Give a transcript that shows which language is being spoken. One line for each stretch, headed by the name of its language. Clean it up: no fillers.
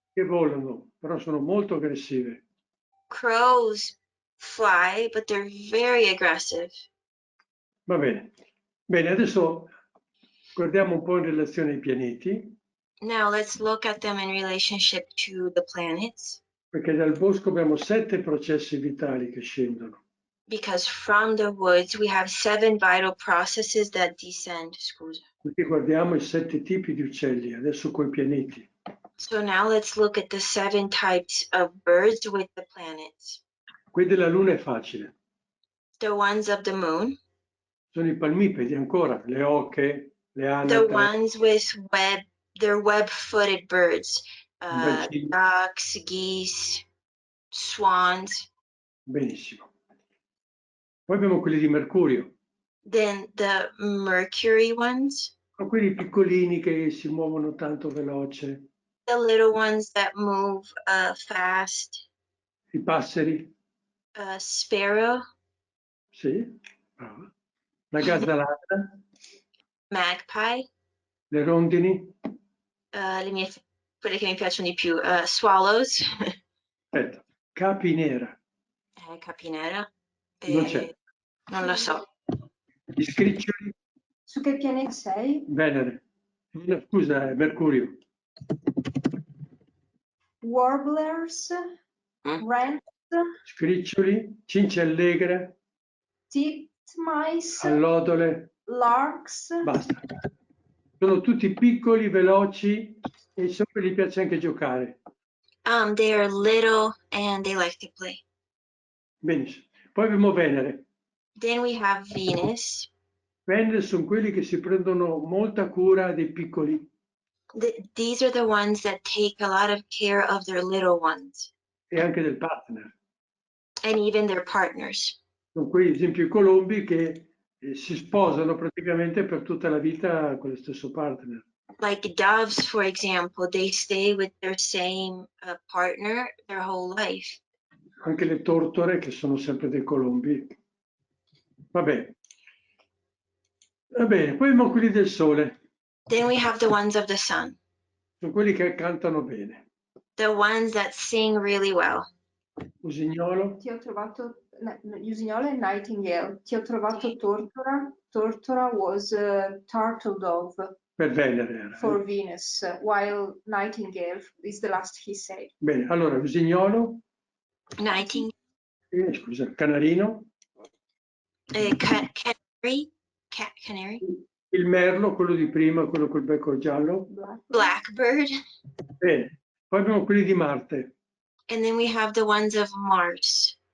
Italian: che volano, però sono molto aggressive.
English: Crows fly, but they're very aggressive.
Italian: Va bene. Bene, adesso guardiamo un po' in relazione ai pianeti.
English: Now let's look at them in relationship to the planets.
Italian: Perché dal bosco abbiamo 7 processi vitali che scendono.
English: Because from the woods we have 7 vital processes that descend.
Italian: Scusa. Quindi guardiamo i 7 tipi di uccelli, adesso coi pianeti.
English: So now let's look at the 7 types of birds with the planets.
Italian: Quelli della Luna è facile.
English: The ones of the moon.
Italian: Sono i palmipedi ancora, le oche, le
English: The
Italian: anatre.
English: ones with they're web-footed birds.
Italian: Bacini.
English: Ducks, geese, swans.
Italian: Benissimo. Poi abbiamo quelli di Mercurio.
English: Then the Mercury ones.
Italian: Sono quelli piccolini che si muovono tanto veloce.
English: The little ones that move fast.
Italian: I passeri.
English: Sparrow.
Italian: Sì, brava. La gazzalata.
English: Magpie.
Italian: Le rondini. Quelle che mi piacciono di più.
English: Swallows.
Italian: Aspetta. Capinera. Capinera. Non c'è. Non lo so. Gli scriccioli. Su che pianeta sei? Venere. No, scusa, Mercurio.
English: Warblers, wrens,
Italian: Scriccioli, cince allegre,
English: titmice,
Italian: allodole,
English: larks.
Italian: basta. Sono tutti piccoli, veloci e so che gli piace anche giocare.
English: They are little and they like to play.
Italian: Benissimo. Poi abbiamo Venere.
English: Then we have Venus.
Italian: Fender sono quelli che si prendono molta cura dei piccoli.
English: These are the ones that take a lot of care of their little ones
Italian: E anche del partner.
English: and even their partners.
Italian: Sono quei, ad esempio, i colombi che si sposano praticamente per tutta la vita con lo stesso partner.
English: Like doves, for example, they stay with their same partner their whole life.
Italian: Anche le tortore, che sono sempre dei colombi. Vabbè. Va bene, poi abbiamo quelli del sole.
English: Then we have the ones of the sun,
Italian: Sono quelli che cantano bene.
English: the ones that sing really well.
Italian: Usignolo, Ti ho trovato, usignolo e nightingale. Ti ho trovato tortora.
English: Tortora was turtle dove
Italian: per Venere era.
English: for Venus, while nightingale is the last he said.
Italian: Bene, allora, usignolo,
English: Nightingale,
Italian: scusa, canarino,
English: canary, canary,
Italian: il merlo, quello di prima, quello col becco giallo.
English: blackbird,
Italian: Bene, poi abbiamo quelli di Marte.
English: and then we have the ones of Mars.